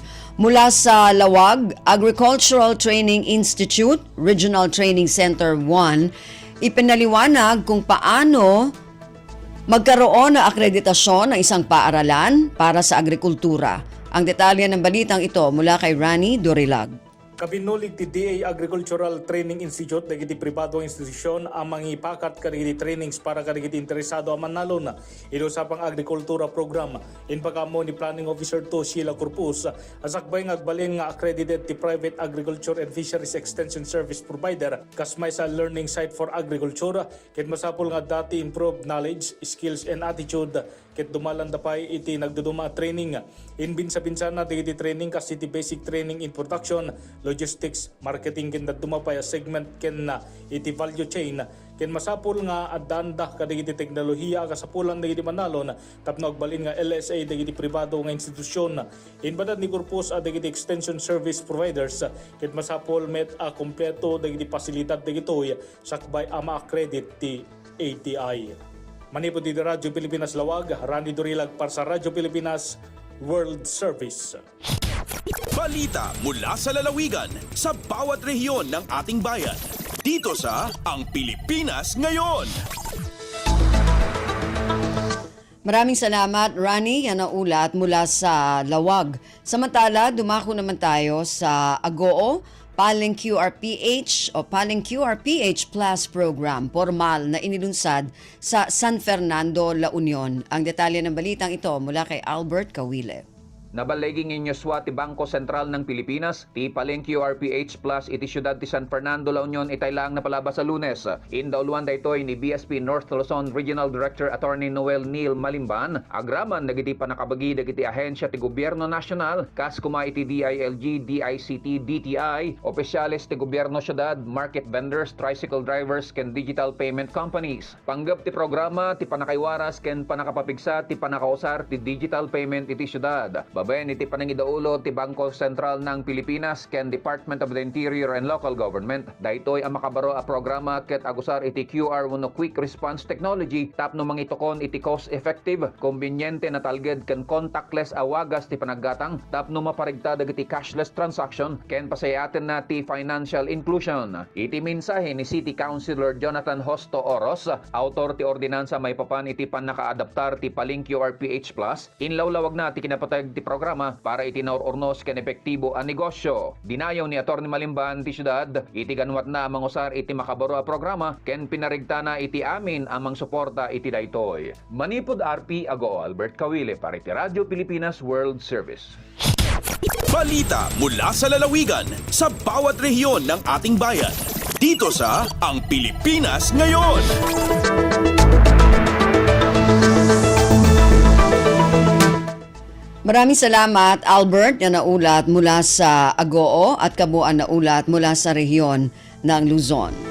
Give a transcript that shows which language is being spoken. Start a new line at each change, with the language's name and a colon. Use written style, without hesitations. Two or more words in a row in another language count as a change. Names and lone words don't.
Filipino: Mula sa Lawag Agricultural Training Institute, Regional Training Center 1, ipinaliwanag kung paano magkaroon ng akreditasyon ng isang paaralan para sa agrikultura. Ang detalye ng balitang ito mula kay Rani Dorilag.
Iloko: Kabinulig ti DA Agricultural Training Institute dagiti pribado institusyon ang mangipakat kadagiti trainings para kadagiti interesado ang manalo na inusapang agrikultura program. In pagkamo ni Planning Officer 2 Sheila Corpus, asakbay nga agbalin nga accredited ti Private Agriculture and Fisheries Extension Service Provider kasmay sa learning site for agriculture ket masapul nga dati
English: improved knowledge, skills and attitude
Iloko: ket dumalan dapay iti nagduduma training. Inbinsa-binsa na dagiti training kasi ti
English: basic training in production, logistics, marketing
Iloko: ken dumapay a segment ken iti
English: value chain
Iloko: ken masapul nga addanda kadagiti teknolohiya kasapulan dagiti manalon tapno agbalin nga LSA dagiti pribado nga institusyon. Inbadad ni Corpus dagiti
English: extension service providers
Iloko: ket masapul met a kompleto dagiti pasilidad dagitoy sakbay ama credit ti ATI. Manipod dito Radyo Pilipinas Lawag, Randy Dorilag para sa Radyo Pilipinas World Service.
Filipino: Balita mula sa lalawigan sa bawat rehiyon ng ating bayan. Dito sa Ang Pilipinas Ngayon. Maraming salamat, Rani. Yan ang ulat mula sa Lawag. Samantala, dumako naman tayo sa Agoo, Paling QRPH o Paling QRPH Plus program, formal na inilunsad sa San Fernando, La Union. Ang detalye ng balitang ito mula kay Albert Kawile.
Iloko: Nabaliging inyoswa ti Bangko Sentral ng Pilipinas, ti Paling QRPH Plus iti siyudad ti San Fernando, La Union itay lang na palabas sa Lunes. Indauluan daytoy ni BSP North Luzon Regional Director Attorney Noel Neil Malimban, agraman dagiti panakabagi dagiti ahensya ti Gobyerno Nasyonal, kas kuma iti DILG, DICT, DTI, opisyales ti Gobyerno Syudad,
English: market vendors, tricycle drivers,
Iloko: ken
English: digital payment companies.
Iloko: Panggap ti programa ti panakaywaras ken panakapapigsa ti panakausar ti
English: digital payment
Iloko: iti syudad. Babayan iti panangidaulo ti Bangko Sentral ng Pilipinas ken Department of the Interior and Local Government. Daytoy ang makabaro a programa ket agusar iti QR wenno Quick Response Technology tapno mangitokon iti cost-effective, konbinyente na talged ken contactless awagas ti panaggatang tapno maparigta dagiti
English: cashless transaction
Iloko: ken pasayaten na ti
English: financial inclusion.
Iloko: Iti mensahe ni City Councilor Jonathan Hosto Oros, autor ti ordinansa may papan iti panakaadaptar ti Paling QRPH Plus, inlawlawag na ti kinapatag ti programa para itinaururnos ken epektibo ang negosyo. Dinayaw ni Atty. Malimban ti syudad, iti ganwat na mangusar iti makabaro a programa ken pinarigta na iti amin amang suporta iti daytoy. Manipod RP Agoo Albert Kawile para iti Radyo Pilipinas World Service.
Filipino: Balita mula sa lalawigan sa bawat rehiyon ng ating bayan. Dito sa Ang Pilipinas Ngayon. Maraming salamat, Albert, na naulat mula sa Agoo at kabuuan na ulat mula sa rehiyon ng Luzon.